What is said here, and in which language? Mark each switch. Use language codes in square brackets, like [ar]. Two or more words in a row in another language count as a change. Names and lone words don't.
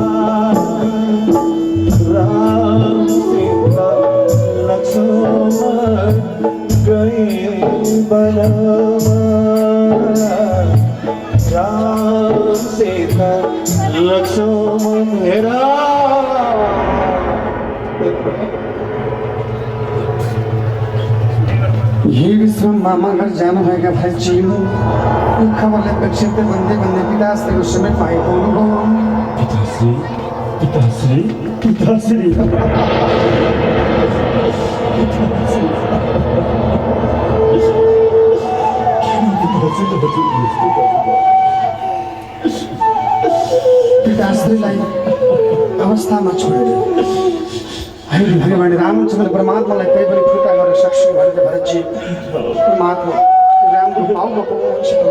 [ne] राम सीता लक्ष्मण गए वनमा राम सीता लक्ष्मण ये विश्व मामा घर जानुभएका भाइजी यो खबरलाई प्रेक्षितले भन्दै भन्दै पिताश्रीको समेत आइपुग्नु भयो। पिताश्री पिताश्री पिताश्री पिताश्रीलाई अवस्थामा छोडेर अहिले भगवान् रामचन्द्र परमात्मालाई त्यही पनि फिर्ता गर्न सक्छु भनेर भरतजी परमात्मा रामको भावमा पुग्नुहुन्छ।